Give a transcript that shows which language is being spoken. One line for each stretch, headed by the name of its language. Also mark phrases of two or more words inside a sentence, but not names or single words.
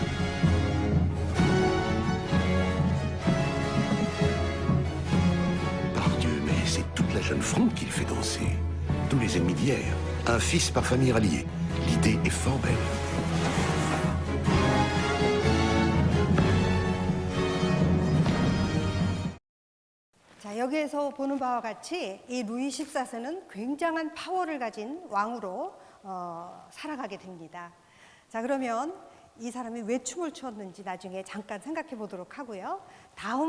French: Par Dieu, mais c'est toute la jeune fronde qu'il fait danser. Tous les ennemis d'hier. Un fils par famille ralliée. L'idée est fort belle.
Korean: 자, 여기에서 보는 바와 같이 이 루이 14세는 굉장한 파워를 가진 왕으로 살아가게 됩니다. 자, 그러면 이 사람이 왜 춤을 추었는지 나중에 잠깐 생각해 보도록 하고요.